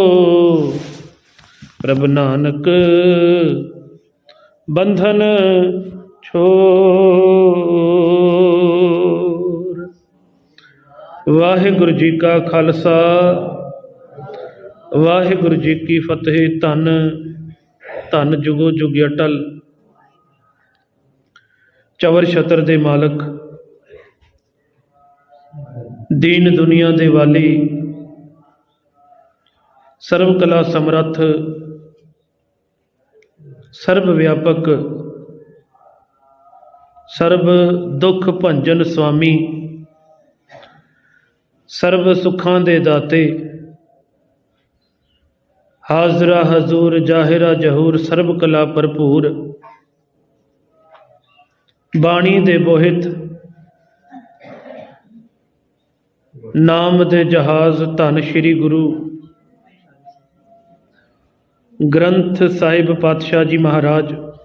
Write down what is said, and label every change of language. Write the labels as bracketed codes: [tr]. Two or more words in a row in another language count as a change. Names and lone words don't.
[pa] ਪ੍ਰਭ ਨਾਨਕ ਬੰਧਨ ਛੋਰ। ਵਾਹਿਗੁਰੂ ਜੀ ਕਾ ਖ਼ਾਲਸਾ ਵਾਹਿਗੁਰੂ ਜੀ ਕੀ ਫ਼ਤਹਿ। ਧੰਨ ਧੰਨ ਜੁਗੋ ਜੁਗ ਅਟੱਲ ਚਵਰ ਛਤਰ ਦੇ ਮਾਲਕ। ਦੀਨ ਦੁਨੀਆ ਦੇ ਵਾਲੀ। ਸਰਬ ਕਲਾ ਸਮਰੱਥ ਸਰਬ ਵਿਆਪਕ ਸਰਬ ਦੁੱਖ ਭੰਜਨ ਸੁਆਮੀ। ਸਰਬ ਸੁੱਖਾਂ ਦੇ ਦਾਤੇ। ਹਾਜ਼ਰਾ ਹਜ਼ੂਰ ਜ਼ਾਹਰਾ ਜ਼ਹੂਰ। ਸਰਬ ਕਲਾ ਭਰਪੂਰ ਬਾਣੀ ਦੇ ਬੋਹਿਥ। ਨਾਮ ਦੇ ਜਹਾਜ਼ ਧੰਨ ਸ੍ਰੀ ਗੁਰੂ ਗ੍ਰੰਥ ਸਾਹਿਬ ਪਾਤਸ਼ਾਹ ਜੀ ਮਹਾਰਾਜ।